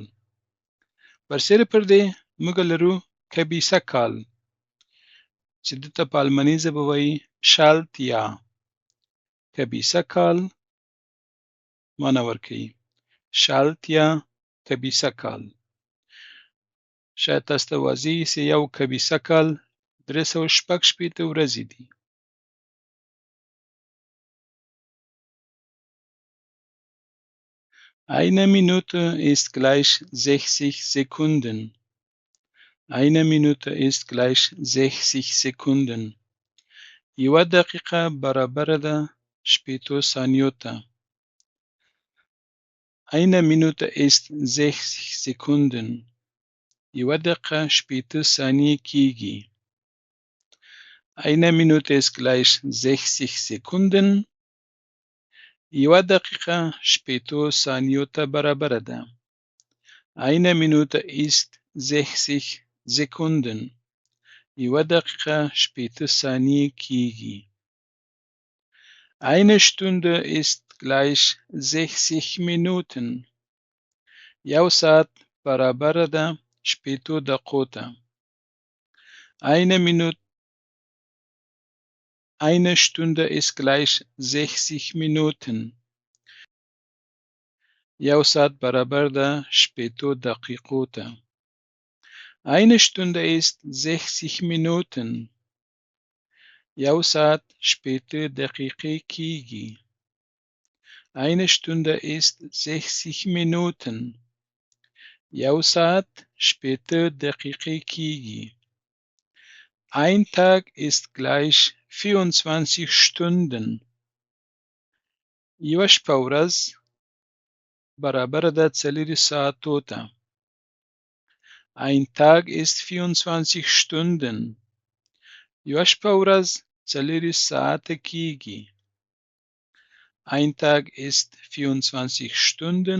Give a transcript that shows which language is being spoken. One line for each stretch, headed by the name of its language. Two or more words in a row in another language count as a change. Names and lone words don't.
Pashto: برسره پر دې موږ لرو کبیسه کال چې دته په الماني ژبه وایي شالتیا. کبیسه کال معنا ورکوي. شالتیا کبیسه کال. شاید تاسو ته واضح سي یو کبیسه کال 366 ورځې دي.
German: Eine Minute ist gleich 60 Sekunden. Eine Minute ist gleich 60 Sekunden.
Pashto: یوه دقیقه برابر ده شپېتو ثانیو ته.
German: Eine Minute ist 60 Sekunden.
Pashto: یوه دقیقه شپېته ثانیې کېږي.
German: Eine Minute ist gleich 60 Sekunden.
Pashto: یوه دقیقه شپېتو ثانیو ته برابره ده.
German: Eine Minute ist 60 Sekunden.
Pashto: یوه دقیقه شپېته ثانیې کېږي.
German: Eine Stunde ist gleich 60 Minuten.
Pashto: یو ساعت برابره ده شپېتو دقیقو ته.
German: Eine Stunde ist gleich 60 Minuten.
Pashto: یو ساعت برابر ده شپېتو دقیقو ته.
German: Eine Stunde ist 60 Minuten.
Pashto: یو ساعت شپېته دقیقې کېږي.
German: Eine Stunde ist 60 Minuten.
Pashto: یو ساعت شپېته دقیقې کېږي.
German: Ein Tag ist gleich 24 Stunden.
Pashto: یوه شپه ورځ برابره ده 4 ساعتو ته.
German: Ein Tag ist 24 Stunden.
Pashto: یوه شپه ورځ 4 ساعته کېږي.
German: Ein Tag ist 24 Stunden.